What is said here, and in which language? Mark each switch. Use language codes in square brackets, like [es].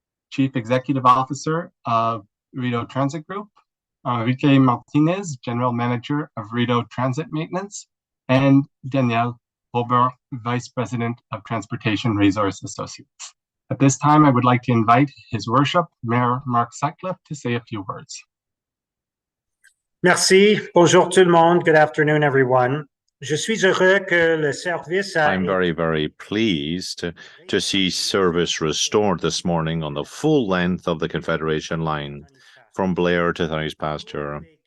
[en] Chief Executive Officer of Rideau Transit Group, Enrique Martinez, General Manager of Rideau Transit Maintenance, and Danielle Robert, Vice President of Transportation Resource Associates. At this time, I would like to invite His Worship, Mayor Marc Sackler, to say a few words. [fr] Merci. Bonjour tout le monde. [en] Good afternoon, everyone. [fr] Je suis heureux que le service [en] I'm very pleased to see service restored this morning on the full length of the Confederation line from Blair to Thunney's Pasture.